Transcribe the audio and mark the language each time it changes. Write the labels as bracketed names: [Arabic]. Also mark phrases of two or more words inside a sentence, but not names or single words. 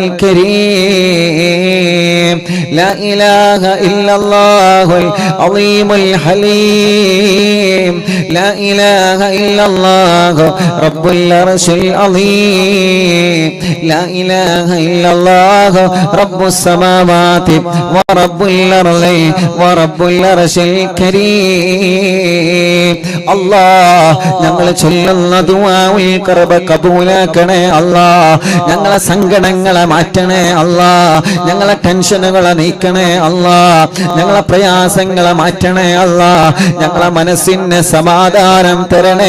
[Arabic] الكريم، لا إله إلا الله العظيم الحليم، لا إله إلا الله رب العرش العظيم، لا إله إلا الله رب السماوات ورب الأرض ورب العرش الكريم. [Malayalam] الله ഞങ്ങൾ ചൊല്ലുന്ന ദുആഉൽ ഖർബ് കബൂലാക്കണേ അല്ലാ. ഞങ്ങളെ സങ്കടങ്ങളെ മാറ്റണേ അല്ലാ. ഞങ്ങളെ ടെൻഷനുകളെ നീക്കണേ അല്ലാ. ഞങ്ങളെ പ്രയാസങ്ങളെ മാറ്റണേ അല്ലാ. ഞങ്ങളെ മനസ്സിന് സമാധാനം തരണേ.